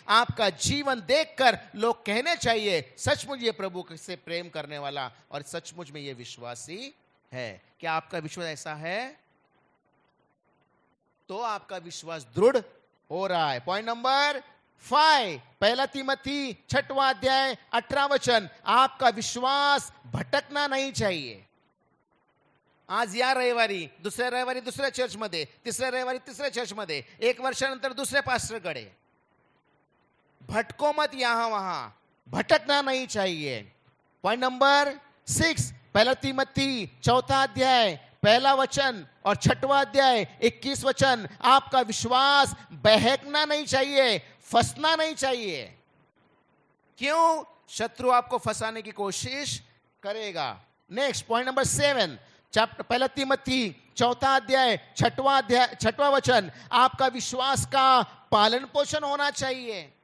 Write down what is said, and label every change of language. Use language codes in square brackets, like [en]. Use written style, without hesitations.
[hi] आपका जीवन देखकर लोग कहने चाहिए सचमुच ये प्रभु से प्रेम करने वाला और सचमुच में ये विश्वासी है। क्या आपका विश्वास ऐसा है? तो आपका विश्वास दृढ़ हो रहा है। पॉइंट नंबर 5, पहला तीमोथी 6वां अध्याय 18 वचन, आपका विश्वास भटकना नहीं चाहिए। [mr] आज या रविवारी, दुसऱ्या रविवारी दुसऱ्या चर्चमध्ये, तिसऱ्या रविवारी तिसऱ्या चर्चमध्ये, 1 वर्षानंतर दुसऱ्या पास्टरकडे, [hi] भटको मत यहां वहां, भटकना नहीं चाहिए। पॉइंट नंबर 6, पहला तीमोथी चौथा अध्याय पहला वचन और 6वां अध्याय 21 वचन, आपका विश्वास बहकना नहीं चाहिए, फंसना नहीं चाहिए। क्यों? शत्रु आपको फंसाने की कोशिश करेगा। नेक्स्ट, पॉइंट नंबर 7, पहला तीमोथी चौथा अध्याय 6वां वचन, आपका विश्वास का पालन पोषण होना चाहिए।